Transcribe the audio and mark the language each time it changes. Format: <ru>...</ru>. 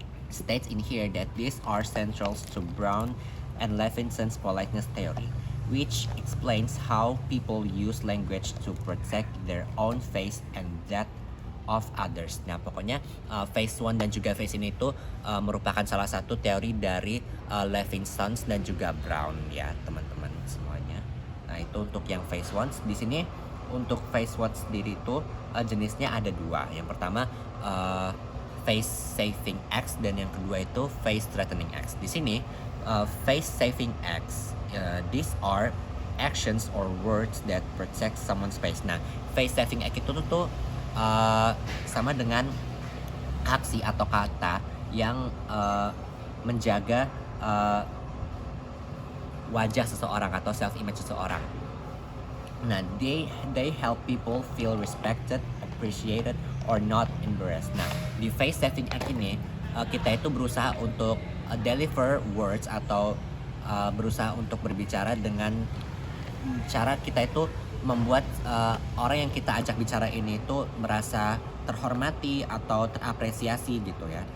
<en>States in here that these are central to Brown and Levinson's politeness theory, which explains how people use language to protect their own face and that of others.</en> <id>Nah, pokoknya phase one dan juga phase ini itu merupakan salah satu teori dari Levinson dan juga Brown ya, teman-teman semuanya. Nah, itu untuk yang phase one. Di sini untuk phase one sendiri itu jenisnya ada dua. Yang pertama face saving acts dan yang kedua itu face threatening acts. Di sini</id> <en>face saving acts, these are actions or words that protect someone's face.</en> <id>Nah, face saving act itu tuh sama dengan aksi atau kata yang menjaga wajah seseorang atau self image seseorang.</id> <en>Nah, they help people feel respected, appreciated, or not embarrassed.</en> <id>Nah, di face saving act ini kita itu berusaha untuk</id> <en>deliver words</en> <id>atau berusaha untuk berbicara dengan cara kita itu membuat orang yang kita ajak bicara ini itu merasa terhormati atau terapresiasi gitu ya.</id>